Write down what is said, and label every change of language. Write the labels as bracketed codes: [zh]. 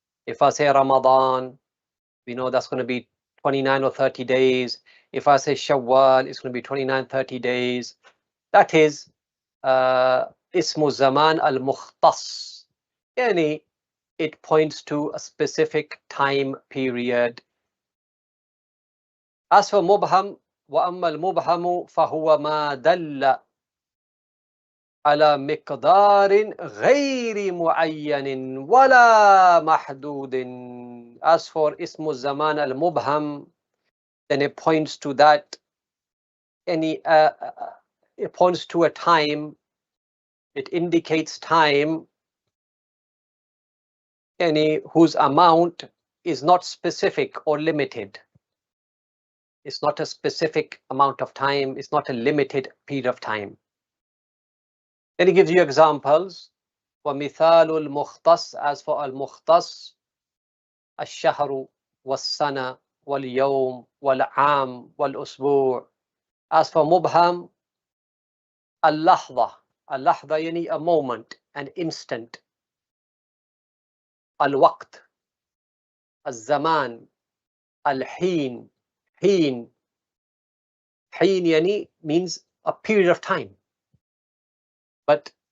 [en] If I say Ramadan, we know that's going to be 29 or 30 days. If I say Shawwal, it's going to be 29, 30 days. That is Ismu Zaman al-Mukhtas. Yani, it points to a specific time period. As for Mubham, [ar] وَأَمَّا الْمُبْهَمُ فَهُوَ مَا دَلَّ على مقدار غير معين ولا محدود. [en] As for Ismu Zaman al-Mubham, then it points to that it points to a time, it indicates time whose amount is not specific or limited. It's not a specific amount of time, it's not a limited period of time. Then he gives you examples. [ar] وَمِثَالُ الْمُخْتَص, [en] as for al-mukhtas, [ar] الشهر والسنة واليوم والعام والأسبوع. [en] As for mubham, al-lahza, al-lahza yani a moment, an instant. [ar] Al-waqt, al-zaman, al-heen, heen. [en] Heen yani means a period of time. But